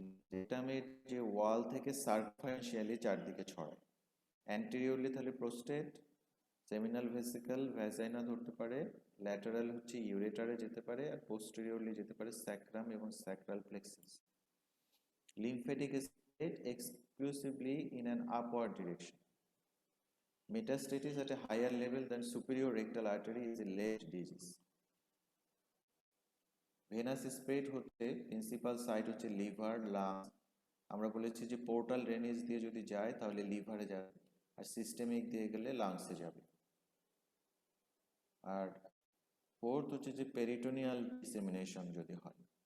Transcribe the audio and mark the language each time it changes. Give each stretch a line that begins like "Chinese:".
Bangla: ডেটামের যে ওয়াল থেকে সার্কামফারেন্সিয়ালি চারদিকে ছড়ায়। অ্যান্টেরিয়রলি তাহলে প্রোস্টেট, সেমিনাল ভেসিকল, ভ্যাজাইনা ধরতে পারে, ল্যাটারাল হচ্ছে ইউরেটারে যেতে পারে, আর পোস্টেরিয়রলি যেতে পারে স্যাক্রাম এবং sacral plexus. Lymphatic spread
English: exclusively in an upward direction. Metastasis at a higher level than superior rectal artery is a late disease.
Bangla: Venous spread হচ্ছে principal site হচ্ছে লিভার, লাংস। আমরা বলেছি যে পোর্টাল ড্রেনেজ দিয়ে যদি যায় তাহলে লিভারে যাবে, আর সিস্টেমিক দিয়ে গেলে লাংসে যাবে। আর ফোর্থ হচ্ছে যে পেরিটোনিয়াল ডিসেমিনেশন যদি হয়।